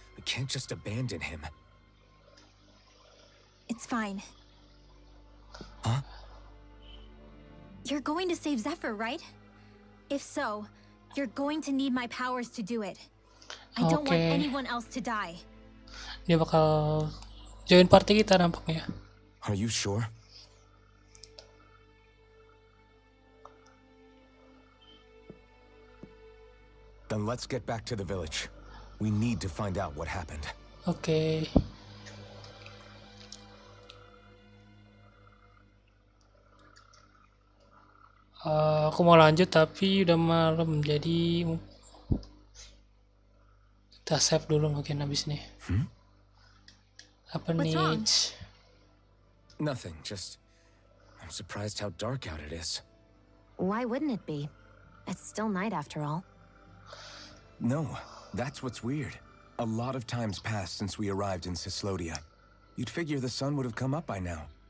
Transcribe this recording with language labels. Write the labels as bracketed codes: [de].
[en] We can't just abandon him. It's fine. Huh? You're going to save Zephyr, right? If so, you're going to need my powers to do it. I don't want anyone else to die. [id] Dia bakal join party kita nampaknya. [en] Are you sure? Then let's get back to the village. We need to find out what happened. [id] Oke. Aku mau lanjut tapi udah malam, jadi kita save dulu mungkin habis nih. Apa nih? [en] Nothing, just I'm surprised how dark out it is. Why wouldn't it be? It's still night after all. No, that's what's weird. A lot of time's passed since we arrived in Cislodia. You'd figure the sun would have come up by now.